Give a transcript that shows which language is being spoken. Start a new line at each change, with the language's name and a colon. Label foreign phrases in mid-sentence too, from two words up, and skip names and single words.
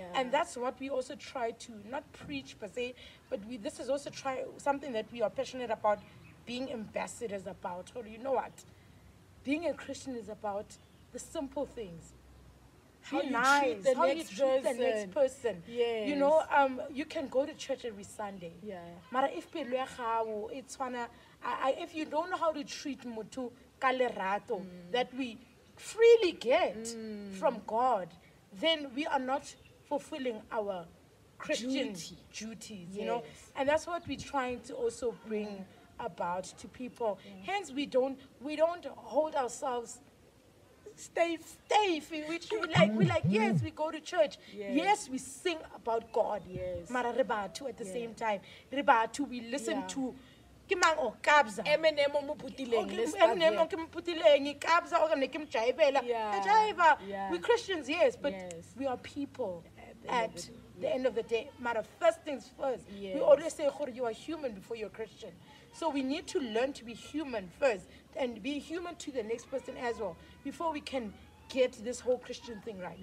English: And that's what we also try to not preach per se, but this is also something that we are passionate about, being ambassadors about. Or you know what? Being a Christian is about the simple things. How Be you nice, treat the how next you treat the person. next person. Yes. You know, you can go to church every Sunday. Yeah.
Tswana: Mara if pelo ya gago e tshwana,
English: if you don't know how to treat
Tswana: motho ka lerato
English: that we freely get from God, then we are not fulfilling our Christian duties, you know. Yes. And that's what we're trying to also bring about to people. Hence, we don't hold ourselves stay which we like yes, we go to church, yes, we sing about God, Yes.
Tswana: mara re batho
English: at the same time,
Tswana: re batho
English: we listen to
Tswana: ke mang o kabza Eminem o mo putileng,
English: let's start Eminem there.
Tswana: o ke mo putileng kabza o ne ke mo jaibela
English: Yeah.
Tswana: jaiba.
English: Yeah. We Christians, yes, but Yes. we are people the end of at the end of the day. Matter first things first, we Yes. always say you are human before you're Christian. So we need to learn to be human first and be human to the next person as well before we can get this whole Christian thing right.